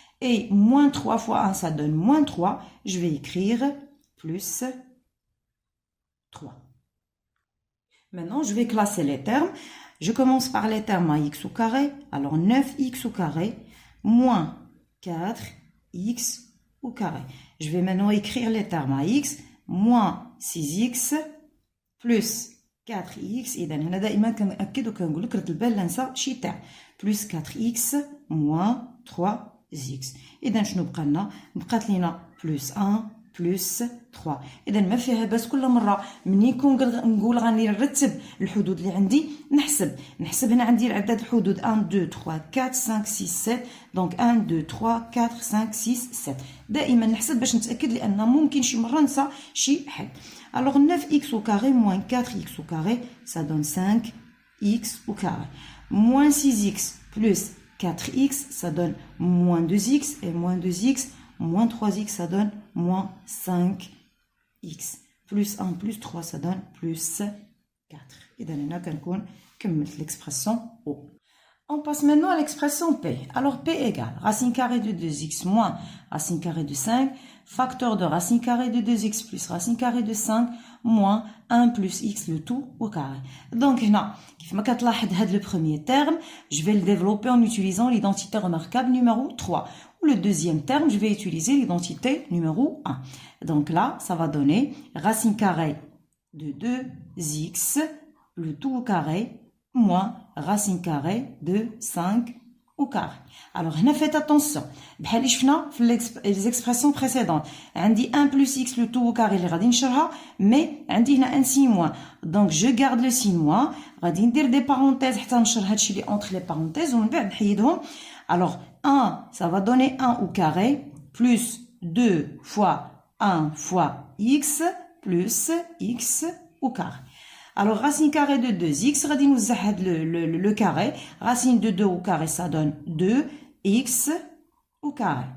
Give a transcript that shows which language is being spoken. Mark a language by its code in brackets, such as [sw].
[fr] Et moins 3 fois 1, ça donne moins 3. Je vais écrire plus 3. Maintenant, je vais classer les termes. Je commence par les termes à x au carré. Alors, 9x au carré moins 4x au carré. Je vais maintenant écrire les termes à x. Moins 6x plus 4x. [ar] إذا هنا دائما كنأكد وكنقول لك رد البال لا ننسى شي تاع. [fr] Plus 4x moins 3x. [ar] إذا شنو بقى لنا؟ بقات لينا plus 1 بلس 3. إذا ما فيها باس كل مرة مني نقول غاني نرتب الحدود اللي عندي نحسب هنا عندي العدد الحدود 1 2 3 4 5 6 7 دونك 1 2 3 4 5 6 7 دائما نحسب باش نتأكد لأن ممكن شي مرة ننسى شي حل. [fr] Alors 9x au carré moins 4x au carré ça donne 5x au carré moins 6x plus 4x ça donne moins 2x et moins 2x moins 3x ça donne moins 5x plus 1 plus 3 ça donne plus 4. [ar] إذا هنا كنكون كملت l'expression O. [fr] On passe maintenant à l'expression P. Alors P égale racine carrée de 2x moins racine carrée de 5, facteur de racine carrée de 2x plus racine carrée de 5 moins 1 plus x le tout au carré. Donc [ar] هنا كيف ما كتلاحظ هذا [fr] le premier terme, je vais le développer en utilisant l'identité remarquable numéro 3. Ou le deuxième terme, je vais utiliser l'identité numéro 1. Donc là, ça va donner racine carrée de 2x le tout au carré moins racine carrée de 5 au carré. Alors, faites attention. [ar] بحال اللي شفنا في [fr] les expressions précédentes. عندي 1 plus x le tout au carré [ar] اللي غادي نشرها, [fr] mais [ar] عندي هنا [fr] un signe moins. Donc, je garde le signe moins. [ar] غادي ندير des parenthèses حتى نشر هادشي اللي [fr] entre les parenthèses [ar] ومن بعد نحيدهم. [fr] Alors, 1, ça va donner 1 au carré plus 2 fois 1 fois x plus x au carré. Alors, racine carrée de 2x, [ar] غادي نوزع هاد [fr] le carré. Racine de 2 au carré, ça donne 2x au carré.